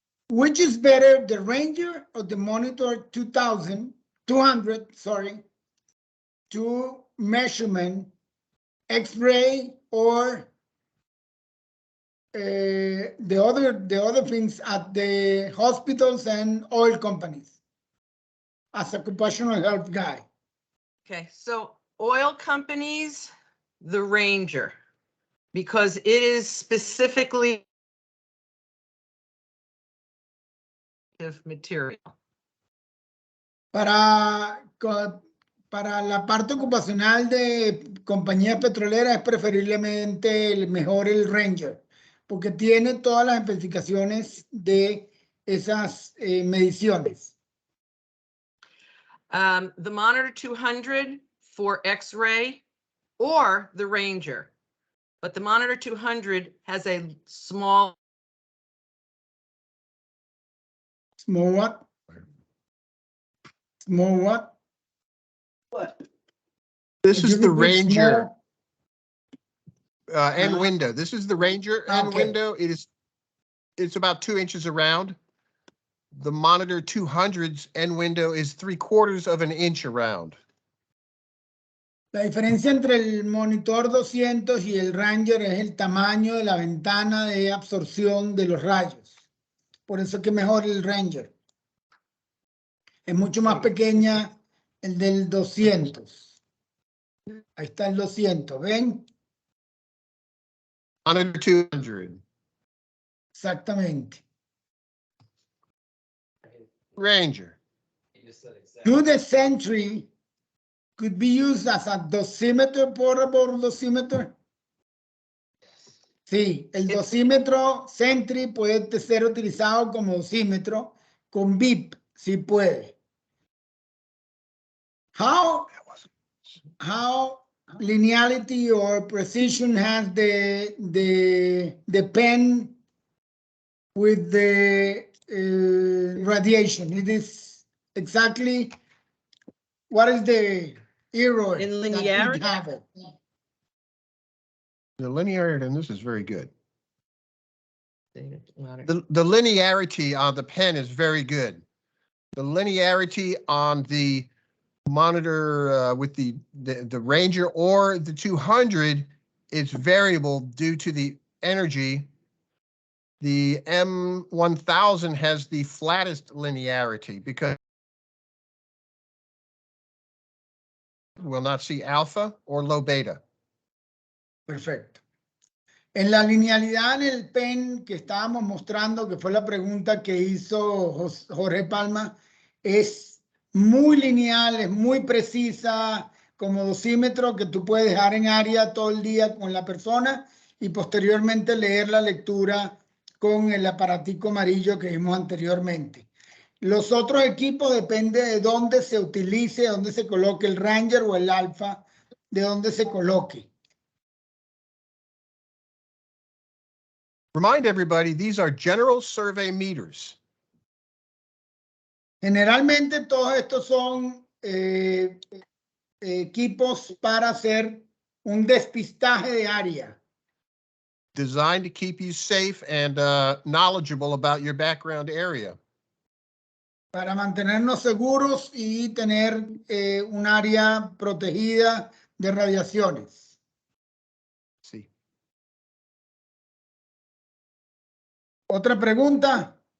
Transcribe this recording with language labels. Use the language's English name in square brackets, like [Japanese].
[English] Which is better, the Ranger or the Monitor 200, sorry, to measurement, X-ray or the other things at the hospitals and oil companies as a occupational health guy? Okay, so oil companies, the Ranger, because it is specifically material. [Spanish] Para la parte ocupacional de compañías petroleras es preferiblemente mejor el Ranger, porque tiene todas las especificaciones de esas mediciones. [English] The Monitor 200 for X-ray or the Ranger, but the Monitor 200 has a small. Small what? Small what? What? This is the Ranger Small? end window. This is the Ranger end window. It's about 2 inches around. The Monitor 200's end window is 3/4 of an inch around. [Spanish] La diferencia entre el monitor 200 y el Ranger es el tamaño de la ventana de absorción de los rayos. Por eso es que mejor el Ranger. Es mucho más pequeña el del 200. Ahí está el 200, ¿ven? Monitor 200. Exactamente. Ranger. [English] Do the Sentry could be used as a dosimeter, portable dosimeter? [Spanish] Sí, el dosímetro Sentry puede ser utilizado como dosímetro con BIP, sí puede. [English] How linearity or precision has the pen with the radiation? It is exactly what is the error In that linearity? we have it? The linearity on this is very good. The The linearity on the pen is very good. The linearity on the monitor with the Ranger or the 200 is variable due to the energy, the M1000 has the flattest linearity because we'll not see alpha or low beta. [Spanish] Perfecto. En la linealidad en el PEN que estábamos mostrando, que fue la pregunta que hizo Jorge Palma, es muy lineal, es muy precisa, como dosímetro que tú puedes dejar en área todo el día con la persona y posteriormente leer la lectura con el aparatico amarillo que vimos anteriormente. Los otros equipos depende de dónde se utilice, dónde se coloque el Ranger o el Alpha, de dónde se coloque. [English] Remind everybody, these are general survey meters. [Spanish] Generalmente todos estos son equipos para hacer un despistaje de área. [English] Designed to keep you safe and knowledgeable about your background area. [Spanish] Para mantenernos seguros y tener un área protegida de radiaciones. Sí. ¿Otra pregunta?